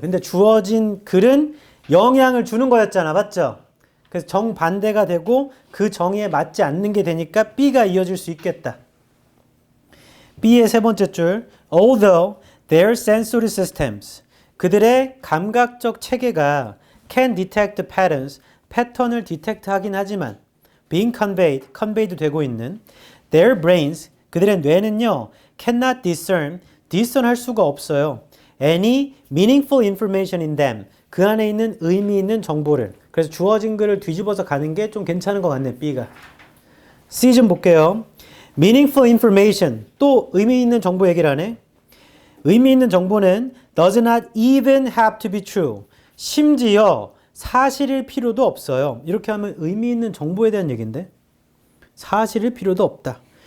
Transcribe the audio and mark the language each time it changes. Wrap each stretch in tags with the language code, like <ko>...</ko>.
<ko>근데 주어진 글은 영향을 주는 거였잖아. 맞죠? 그래서 정반대가 되고 그 정의에 맞지 않는 게 되니까 B가 이어질 수 있겠다. B의 세 번째 줄.</ko> <en>Although their sensory systems.</en> <ko>그들의 감각적 체계가</ko> <en>can detect patterns.</en> <ko>패턴을 디텍트 하긴 하지만</ko> <en>being conveyed</en> <ko>되고 있는</ko> <en>their brains.</en> <ko>그들의 뇌는요.</ko> <en>cannot discern</en> <ko>할 수가 없어요.</ko> <en>any meaningful information in them.</en> <ko>그 안에 있는 의미 있는 정보를. 그래서 주어진 글을 뒤집어서 가는 게 좀 괜찮은 것 같네. B가. C 좀 볼게요.</ko> <en>meaningful information.</en> <ko>또 의미 있는 정보 얘기를 하네. 의미 있는 정보는</ko> <en>does not even have to be true.</en> <ko>심지어 사실일 필요도 없어요. 이렇게 하면 의미 있는 정보에 대한 얘기인데 사실일 필요도 없다.</ko>